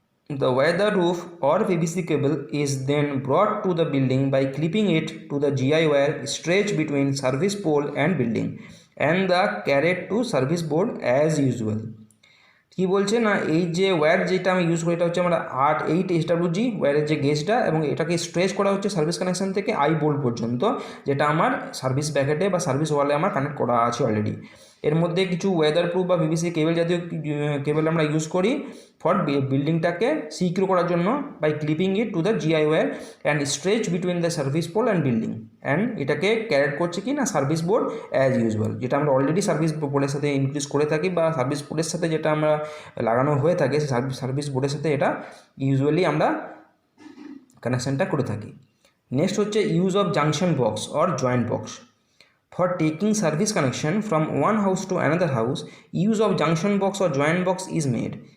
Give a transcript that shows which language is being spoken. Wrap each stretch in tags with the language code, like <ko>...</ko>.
<en>The weather roof or PVC cable is then brought to the building by clipping it to the GI wire stretched between service pole and building and the carried to service board as usual.</en> <bn>কি বলছে না, এই যে wire যেটা আমি use করি, এটা হচ্ছে আমরা 8 SWG ওয়্যারের যে গেজটা, এবং এটাকে স্ট্রেচ করা হচ্ছে সার্ভিস কানেকশন থেকে আই বোল্ট পর্যন্ত, যেটা আমার সার্ভিস ব্যাকেটে বা সার্ভিস ওয়ালে আমার কানেক্ট করা আছে অলরেডি। এর মধ্যে কিছু ওয়েদার প্রুফ বা পিভিসি কেবল জাতীয় কেবল আমরা ইউজ করি ফর বিল্ডিংটাকে সিকিউর করার জন্য</bn> <en>by clipping it to the GI wire and stretch between the service pole and building,</en> <bn>and এটাকে ক্যারেট করছে কি না সার্ভিস বোর্ড</bn> <en>as usual,</en> <bn>যেটা আমরা অলরেডি সার্ভিস বোর্ডের সাথে ইনক্রিজ করে থাকি, বা সার্ভিস বোর্ডের সাথে যেটা আমরা লাগানো হয়ে থাকে সার্ভিস বোর্ডের সাথে এটা ইউজুয়ালি আমরা কানেকশানটা করে থাকি।</bn> <en>Next হচ্ছে use of junction box or joint box. For taking service connection from one house to another house, use of junction box or joint box is made.</en>